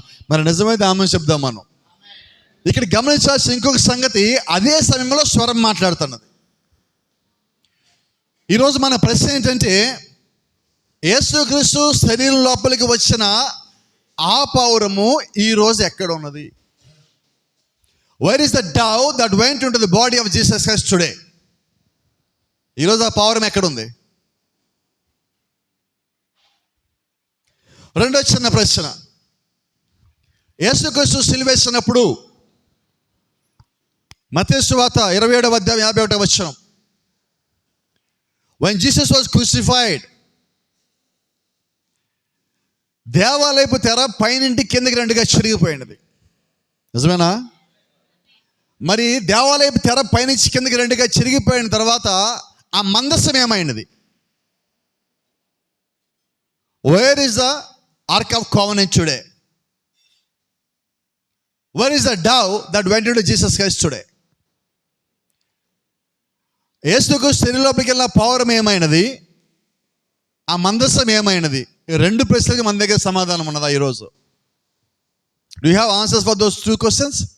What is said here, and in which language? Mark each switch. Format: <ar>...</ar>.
<te>మరి నిజమైతే ఆమె చెప్దాం మనం. ఇక్కడ గమనించాల్సిన ఇంకొక సంగతి, అదే సమయంలో స్వరం మాట్లాడుతున్నది. ఈరోజు మన ప్రశ్న ఏంటంటే, యేసుక్రీస్తు శరీరం లోపలికి వచ్చిన ఆ పౌరము ఈరోజు ఎక్కడ ఉన్నది?</te> <en>Where is the dove that went into the body of Jesus Christ today?</en> <te>ఈరోజు ఆ పౌరం ఎక్కడుంది? రెండో చిన్న ప్రశ్న, యేసుక్రీస్తు సిలువేసినప్పుడు మత్తయి సువార్త 27వ అధ్యాయం 51వ వచనం,</te> <en>when Jesus was crucified,</en> <te>దేవాలయపు తెర పైనుండి కిందకి రెండుగా చిరిగిపోయినది. నిజమేనా? మరి దేవాలయపు తెర పైనుంచి కిందకి రెండుగా చిరిగిపోయిన తర్వాత ఆ మందసం ఏమైనది?</te> <en>Where is the Ark of Covenant today? Where is the dove that went into Jesus Christ today?</en> <te>యేసుక్రీస్తు శరీరంలోకి వెళ్ళిన పౌరం ఏమైనది? ఆ మందసం ఏమైనది? రెండు ప్రశ్నలకి మన దగ్గర సమాధానం ఉన్నదా ఈరోజు?</te> <en>Do you have answers for those two questions?</en>